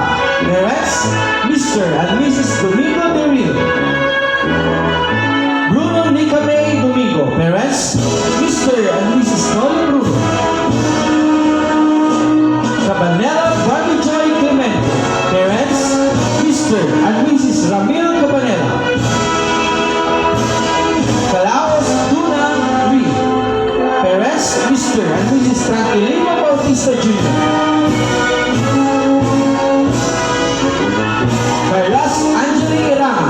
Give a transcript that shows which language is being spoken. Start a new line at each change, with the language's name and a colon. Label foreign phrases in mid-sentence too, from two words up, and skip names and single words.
English: Parents, Mr. and Mrs. Domingo De Rio. Bruno Nicamay Domingo. Parents, Mr. and Mrs. Noli Bruno. Cabanela Barbie Joy Clemente. Parents, Mr. and Mrs. Ramil Cabanela. Calaos Tuna Reed. Parents, Mr. and Mrs. Tranquilino Bautista Jr. Carlos Angeli Irama.